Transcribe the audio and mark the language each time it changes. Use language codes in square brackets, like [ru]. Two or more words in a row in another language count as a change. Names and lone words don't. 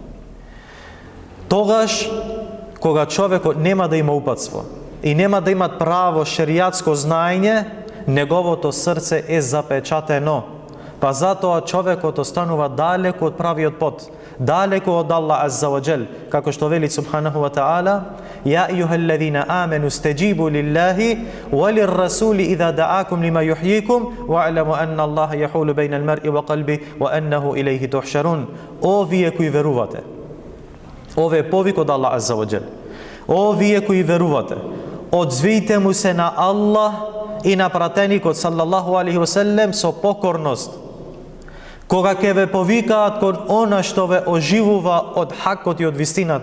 [mk] Тогаш кога човекот нема да има упатство и нема да има право шеријатско знаење, неговото срце е запечатено. Па затоа човекот останува далеку од правиот пат, далеку од Аллах Азза ва Джел, како што вели субханаху ва таала: [ar] "يا أيها الذين آمنوا استجيبوا لله وللرسول إذا دعاكم لما يحييكم واعلموا أن الله يحول بين المرء وقلبه وأنه إليه تحشرون." [mk] О вие кои верувате. Ове е повик од Аллах [ar] عز وجل. [mk] О вие кои верувате, одзвијте му се на Аллах и на пратеникот [ar] صلى الله عليه وسلم [mk] со покорност. Кога ќе ве повикаат кон она што ве оживува од хакот и од вистината.